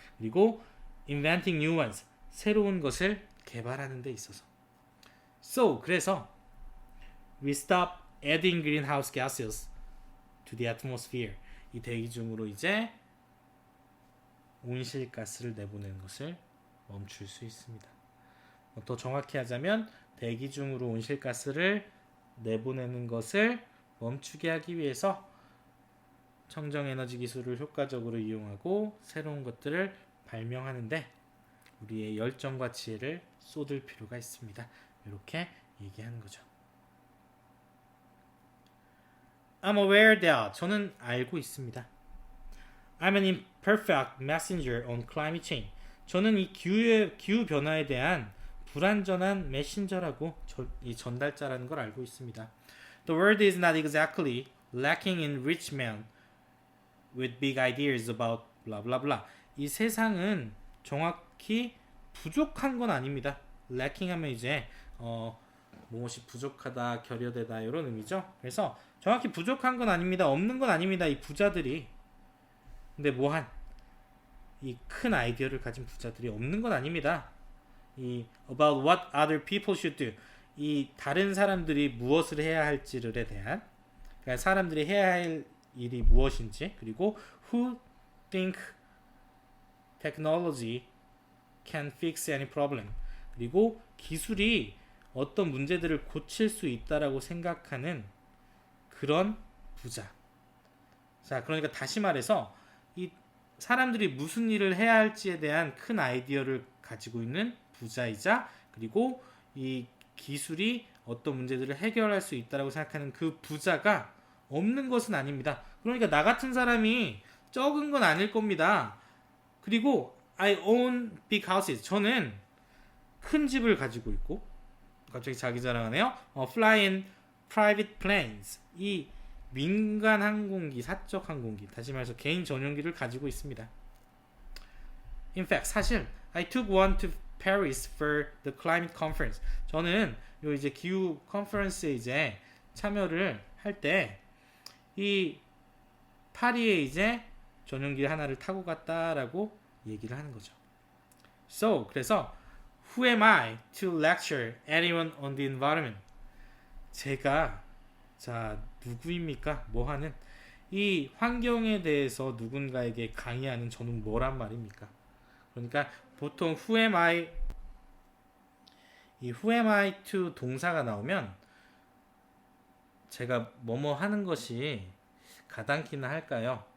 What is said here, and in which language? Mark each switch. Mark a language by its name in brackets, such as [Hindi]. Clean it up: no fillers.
[Korean] 그리고 [English] inventing new ones. [Korean] 새로운 것을 개발하는 데 있어서. [English] So, [Korean] 그래서 [English] we stop adding greenhouse gases to the atmosphere. [Korean] 이 대기 중으로 이제 온실가스를 내보내는 것을 멈출 수 있습니다. 더 정확히 하자면 대기 중으로 온실가스를 내보내는 것을 멈추게 하기 위해서 청정에너지 기술을 효과적으로 이용하고 새로운 것들을 발명하는데 우리의 열정과 지혜를 쏟을 필요가 있습니다. 이렇게 얘기하는 거죠. [English] I'm aware that [Korean] 저는 알고 있습니다. [English] I'm an imperfect messenger on climate change. [Korean] 저는 이 기후 변화에 대한 불완전한 메신저라고 이 전달자라는 걸 알고 있습니다. [English] The world is not exactly lacking in rich men with big ideas about blah blah blah. [Korean] 이 세상은 정확히 부족한 건 아닙니다. lacking 하면 이제 무엇이 부족하다, 결여되다 이런 의미죠. 그래서 정확히 부족한 건 아닙니다. 없는 건 아닙니다. 이 부자들이. 근데 뭐한 이 큰 아이디어를 가진 부자들이 없는 건 아닙니다. 이 [English] about what other people should do. [Korean] 이 다른 사람들이 무엇을 해야 할지를 대한 그러니까 사람들이 해야 할 일이 무엇인지 그리고 [English] who think technology can fix any problem. [Korean] 그리고 기술이 어떤 문제들을 고칠 수 있다라고 생각하는 그런 부자. 자, 그러니까 다시 말해서 이 사람들이 무슨 일을 해야 할지에 대한 큰 아이디어를 가지고 있는 부자이자 그리고 이 기술이 어떤 문제들을 해결할 수 있다라고 생각하는 그 부자가 없는 것은 아닙니다. 그러니까 나 같은 사람이 적은 건 아닐 겁니다. 그리고 [English] I own big houses. [Korean] 저는 큰 집을 가지고 있고 갑자기 자기 자랑하네요. [English] Fly in private planes. [Korean] 이 민간 항공기, 사적 항공기, 다시 말해서 개인 전용기를 가지고 있습니다. [English] In fact, [Korean] 사실 [English] I took one to Paris for the climate conference. [Korean] 저는 요 이제 기후 컨퍼런스에 이제 참여를 할 때 이 파리에 이제 전용기 하나를 타고 갔다라고 얘기를 하는 거죠. [English] So, [Korean] 그래서 [English] Who am I to lecture anyone on the environment? [Korean] 제가 자 누구입니까? 뭐 하는 이 환경에 대해서 누군가에게 강의하는 저는 뭐란 말입니까? 그러니까 보통 [English] who am I [Korean] 이 who am I to 동사가 나오면 제가 뭐뭐 하는 것이 가당키나 할까요?